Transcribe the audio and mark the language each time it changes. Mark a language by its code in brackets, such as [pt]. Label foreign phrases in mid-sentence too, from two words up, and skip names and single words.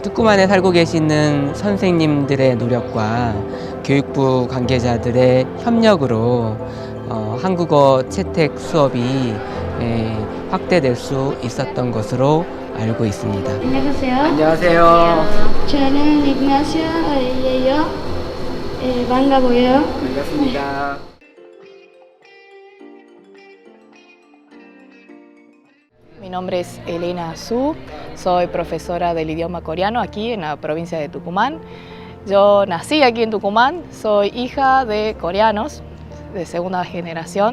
[ko] 뚜꾸만에 살고 계시는 선생님들의 노력과 교육부 관계자들의 협력으로 한국어 채택 수업이 확대될 수 있었던 것으로 알고 있습니다. 안녕하세요. 안녕하세요. 저는 이그나시아예요. 반가워요. 반갑습니다. [es] Mi nombre es Elena Su, soy profesora del idioma coreano aquí en la provincia de Tucumán. Yo nací aquí en Tucumán, soy hija de coreanos de segunda generación.